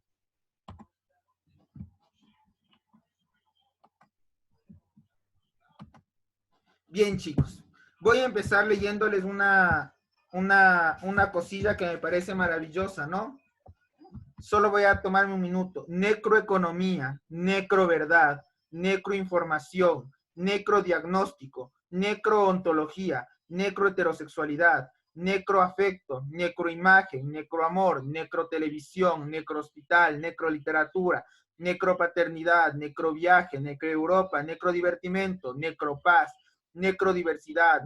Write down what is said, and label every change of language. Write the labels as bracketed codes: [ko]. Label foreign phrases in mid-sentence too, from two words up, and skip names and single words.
[es] Bien, chicos, voy a empezar leyéndoles una cosilla que me parece maravillosa, ¿no? Solo voy a tomarme un minuto. Necroeconomía, necroverdad, necroinformación, necrodiagnóstico, necroontología, necroheterosexualidad, necroafecto, necroimagen, necroamor, necrotelevisión, necrohospital, necroliteratura, necropaternidad, necroviaje, necroeuropa, necrodivertimento, necropaz, necrodiversidad,